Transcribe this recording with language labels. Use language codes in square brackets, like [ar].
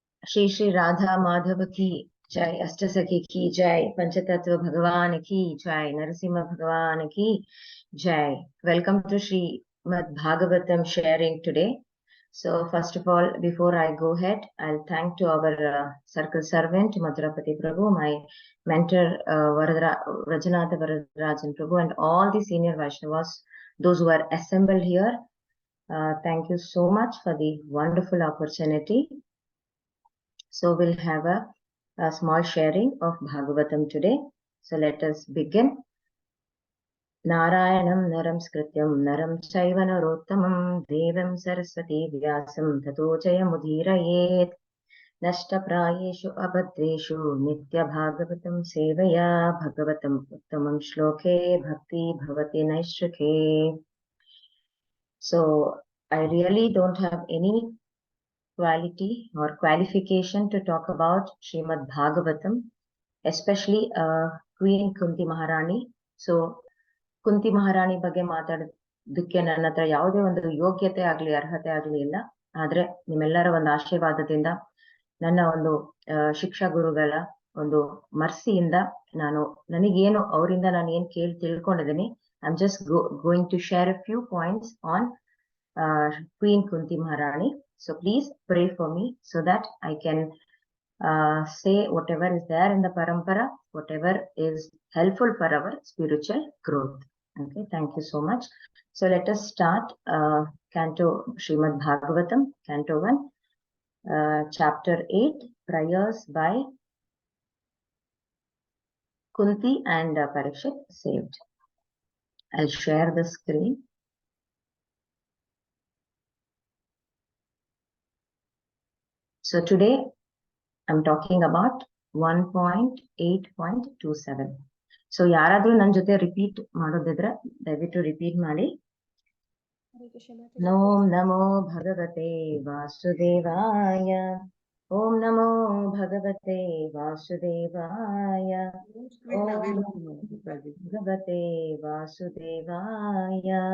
[hi] श्री श्री राधा माधव की जय, अष्टसखी की जय, पंचतत्व भगवान की जय, नरसिंह भगवान की jai. [en] Welcome to Srimad Bhagavatam sharing today. So first of all, before I go ahead, I'll thank to our circle servant Madhurapati Prabhu, my mentor Rajanatha Varadarajan Prabhu, and all the senior Vaishnavas, those who are assembled here. Thank you so much for the wonderful opportunity. So we'll have a small sharing of Bhagavatam today. So let us begin. [sa] Narayanam naram skrityam naram chaiva narottamam devam saraswati vyasam tato jayamudhirayet nashtaprayeshu abhadreshu nitya bhagavatam sevaya bhagavatam uttamam shloke bhakti bhavati naishrike. So I really don't have any quality or qualification to talk about Srimad Bhagavatam, especially Queen Kunti Maharani. [kn] So ಕುಂತಿ ಮಹಾರಾಣಿ ಬಗ್ಗೆ ಮಾತಾಡೋದಕ್ಕೆ ನನ್ನ ಹತ್ರ ಯಾವುದೇ ಒಂದು ಯೋಗ್ಯತೆ ಆಗ್ಲಿ ಅರ್ಹತೆ ಆಗ್ಲಿ ಇಲ್ಲ. ಆದ್ರೆ ನಿಮ್ಮೆಲ್ಲರ ಒಂದು ಆಶೀರ್ವಾದದಿಂದ, ನನ್ನ ಒಂದು ಶಿಕ್ಷಾ ಗುರುಗಳ ಒಂದು ಮರ್ಸಿಯಿಂದ ನನಗೇನು ಅವರಿಂದ ನಾನು ಏನ್ ಕೇಳಿ ತಿಳ್ಕೊಂಡಿದ್ದೀನಿ. [en] I am just going to share a few points on Queen Kunti Maharani. So please pray for me so that I can say whatever is there in the parampara, whatever is helpful for our spiritual growth. Okay, thank you so much. So let us start Canto Srimad Bhagavatam, Canto 1, Chapter 8, Prayers by Kunti and Parikshit saved. I'll share the screen. So today I'm talking about 1.8.27. [kn] So ಯಾರಾದ್ರೂ ನನ್ನ ಜೊತೆ repeat ಮಾಡೋದಿದ್ರೆ ದಯವಿಟ್ಟು repeat ಮಾಡಿ. [sa] ಓಂ ನಮೋ ಭಗವತೆ ವಾಸುದೇವಾಯ, ಓಂ ನಮೋ ಭಗವತೆ ವಾಸುದೇವಾಯ, ಓಂ ಭಗವತೆ ವಾಸುದೇವಾಯ.